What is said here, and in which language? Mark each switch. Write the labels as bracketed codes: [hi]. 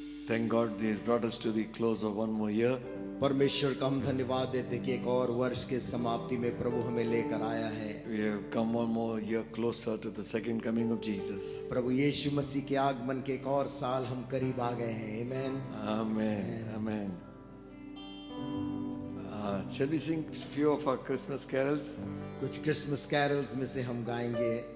[en] Thank God He has brought us to the close of one more year. [hi] परमेश्वर का हम धन्यवाद देते कि एक और वर्ष के समाप्ति में प्रभु हमें लेकर आया है. [en] We have come one more year closer to the second coming of Jesus. [hi] प्रभु यीशु मसीह के आगमन के एक और साल हम करीब आ गए हैं. [en] Amen. Amen. Amen. Shall we sing few of our Christmas carols? [hi] कुछ क्रिसमस कैरल्स में से हम गाएंगे.